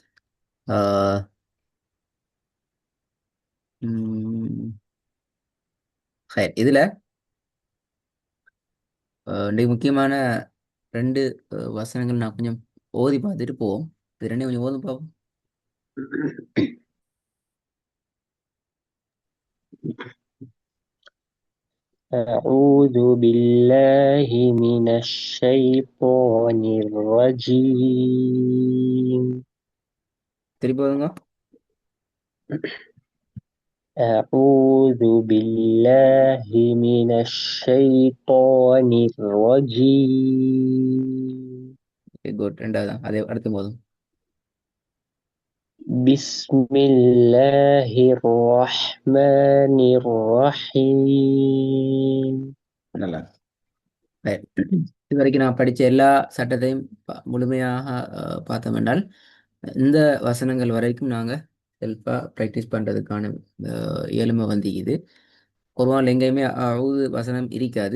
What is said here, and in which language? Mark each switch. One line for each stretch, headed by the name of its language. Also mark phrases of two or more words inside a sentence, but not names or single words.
Tamil: இதில் இன்றைக்கு முக்கியமான ரெண்டு வசனங்கள் நான் கொஞ்சம் ஓதி பார்த்துட்டு போவோம். இது ரெண்டையும் கொஞ்சம் ஓதும் பார்ப்போம்.
Arabic: أعوذ بالله من الشيطان الرجيم.
Tamil: திருப்பி ஓதுங்க.
Arabic: أعوذ بالله من الشيطان الرجيم.
Tamil: குட். ரெண்டாவது அதே அடுத்து போதும்.
Arabic: بسم الله الرحمن الرحيم.
Tamil: நல்லா. Right. இது வரைக்கும் நான் படித்த எல்லா சட்டத்தையும் முழுமையாக பார்த்தோம் என்றால் இந்த வசனங்கள் வரைக்கும் நாங்கள்
English: self practice
Tamil: பண்ணுறதுக்கான இயலுமை இது. குர்ஆன்ல எங்கேயுமே அவுது வசனம் இருக்காது.